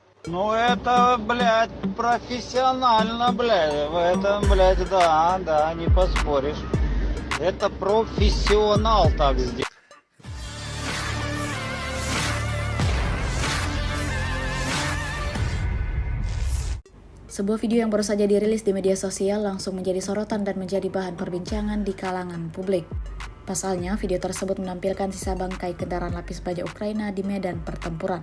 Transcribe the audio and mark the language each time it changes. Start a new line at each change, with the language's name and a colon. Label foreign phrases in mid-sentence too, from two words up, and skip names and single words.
Russian: Ну это, блядь, профессионально, блядь. В этом, блядь, да, да, не поспоришь. Это профессионал так сделал.
Indonesian: Sebuah video yang baru saja dirilis di media sosial langsung menjadi sorotan dan menjadi bahan perbincangan di kalangan publik. Pasalnya, video tersebut menampilkan sisa bangkai kendaraan lapis baja Ukraina di medan pertempuran.